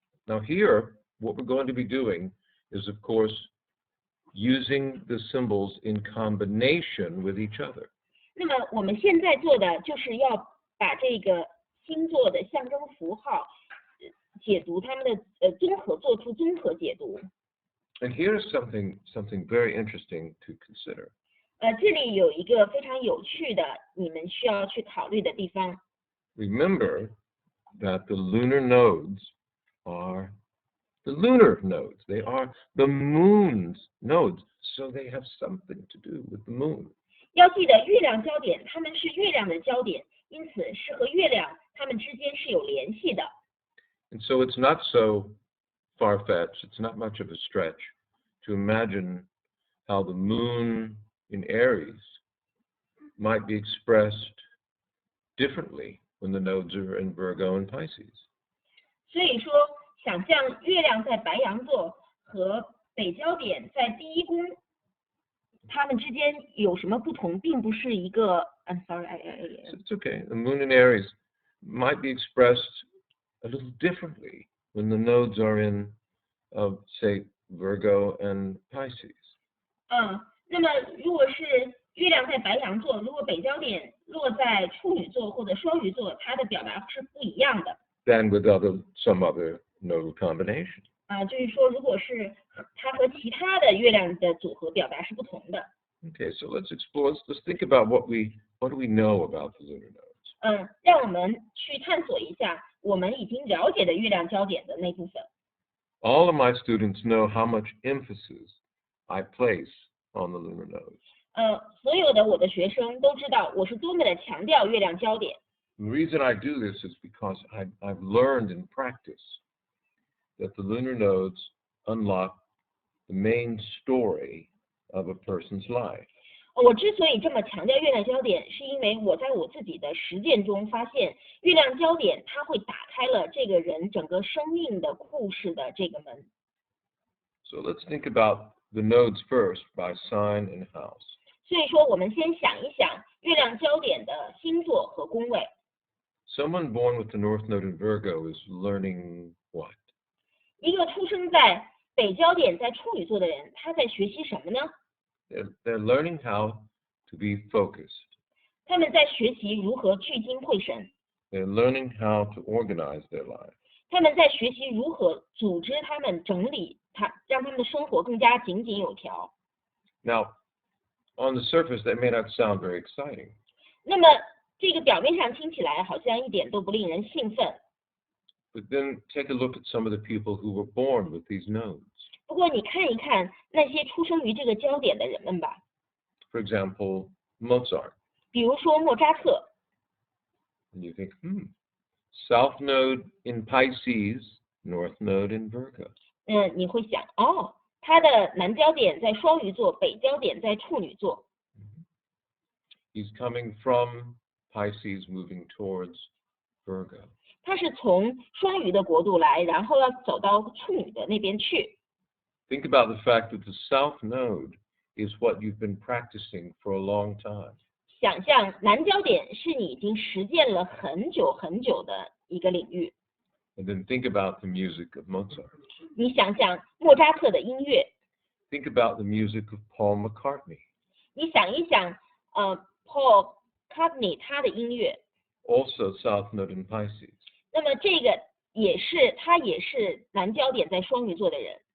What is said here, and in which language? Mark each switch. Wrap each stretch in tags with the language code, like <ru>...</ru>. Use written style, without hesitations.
<en>Now here, what we're going to be doing is, of course, using the symbols in combination with each other.</en> <zh>那么我们现在做的就是要把这个星座的象征符号解读它们的综合，做出综合解读。</zh> <en>And here's something very interesting to consider.</en> <zh>这里有一个非常有趣的，你们需要去考虑的地方。</zh> <en>Remember that the lunar nodes are the lunar nodes. They are the moon's nodes, so they have something to do with the moon.</en> <zh>要记得月亮焦点，它们是月亮的焦点，因此是和月亮它们之间是有联系的。</zh> <en>And so it's not so far-fetched, it's not much of a stretch to imagine how the moon in Aries might be expressed differently when the nodes are in Virgo and Pisces.</en> <zh>所以说，想象月亮在白羊座和北焦点在第一宫，它们之间有什么不同，并不是一个。</zh> <en>I'm sorry, It's okay. The moon in Aries might be expressed a little differently when the nodes are in, say, Virgo and Pisces.</en> <zh>那么如果是月亮在白羊座，如果北焦点落在处女座或者双鱼座，它的表达是不一样的。</zh> <en>Than with some other nodal combination.</en> <zh>就是说，如果是它和其他的月亮的组合表达是不同的。</zh> <en>Okay, so let's explore. Let's think about what do we know about the lunar nodes.</en> <zh>让我们去探索一下我们已经了解的月亮焦点的那部分。</zh> <en>All of my students know how much emphasis I place on the lunar nodes.</en> <zh>所有的我的学生都知道我是多么的强调月亮焦点。</zh> <en>The reason I do this is because I've learned in practice that the lunar nodes unlock the main story of a person's life.</en> <zh>我之所以这么强调月亮焦点，是因为我在我自己的实践中发现，月亮焦点它会打开了这个人整个生命的故事的这个门。</zh> <en>So let's think about the nodes first by sign and house.</en> <zh>所以说，我们先想一想月亮焦点的星座和宫位。</zh> <en>Someone born with the North Node in Virgo is learning what?</en> <zh>一个出生在北焦点在处女座的人，他在学习什么呢？</zh> <en>They're learning how to be focused.</en> <zh>他们在学习如何聚精会神。</zh> <en>They're learning how to organize their life.</en> <zh>他们在学习如何组织他们、整理让他们的生活更加井井有条。</zh> <en>Now, on the surface, that may not sound very exciting.</en> <zh>那么这个表面上听起来好像一点都不令人兴奋。</zh> <en>But then take a look at some of the people who were born with these nodes.</en> <zh>不过你看一看那些出生于这个焦点的人们吧。</zh> <en>For example, Mozart.</en> <zh>比如说莫扎特。</zh> <en>And you think, South Node in Pisces, North Node in Virgo.</en> <zh>你会想，他的南焦点在双鱼座，北焦点在处女座。</zh> <en>He's coming from Pisces, moving towards Virgo.</en> <zh>他是从双鱼的国度来，然后要走到处女的那边去。</zh> <en>Think about the fact that the South Node is what you've been practicing for a long time.</en> <zh>想象南焦点是你已经实践了很久很久的一个领域。</zh> <en>And then think about the music of Mozart.</en> <zh>你想想莫扎特的音乐，</zh> <en>Think about the music of Paul McCartney.</en> <zh>你想一想Paul McCartney 他的音乐，</zh> <en>Also South Node in Pisces.</en> <zh>那么这个他也是南焦点在双鱼座的人。</zh>